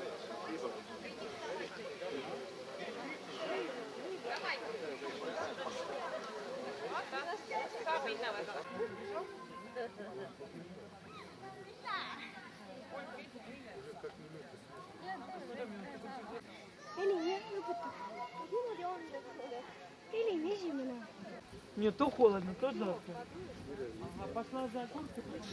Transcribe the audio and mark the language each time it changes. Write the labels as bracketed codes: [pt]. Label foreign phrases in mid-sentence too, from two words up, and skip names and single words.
[et] Saab minna või? Elin, jah, lõpetab. Niimoodi on. Elin esimene. [ru] Мне то холодно, то жарко. Ага, пошла за курткой.